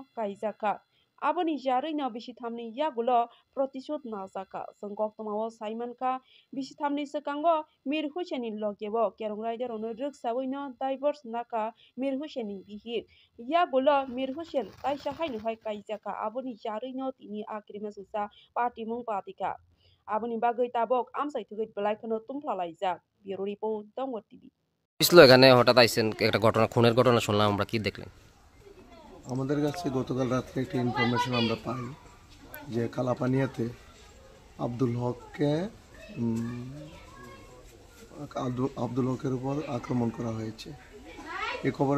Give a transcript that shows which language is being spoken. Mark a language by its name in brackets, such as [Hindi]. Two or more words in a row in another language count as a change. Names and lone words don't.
[Kok Borok] kaijaka aboni jarui no bisi thamni yagulo protishod najaka sengkok tamawo Simon Kha bisi thamni skango Mir Hussein ni logebo kerong rider no ruksawi no divorce naka Mir Hussein ni bihik yagulo Mir Hussein taisa haino hai kaijaka aboni jarui no tini akrima susa party mung patika aboni bagui tabok amsai thugui belai khono tumplalaijak Bureau Report Dongor TV [Bangla] পিছলো এখানে হঠাৎ আইছেন একটা ঘটনা খুনের ঘটনা শুনলাম আমরা কি দেখলেন আমাদের কাছে গতকাল রাতে একটা ইনফরমেশন আমরা পাই যে কালাপানিয়াতে আব্দুল হকের উপর আক্রমণ করা হয়েছে এই খবরের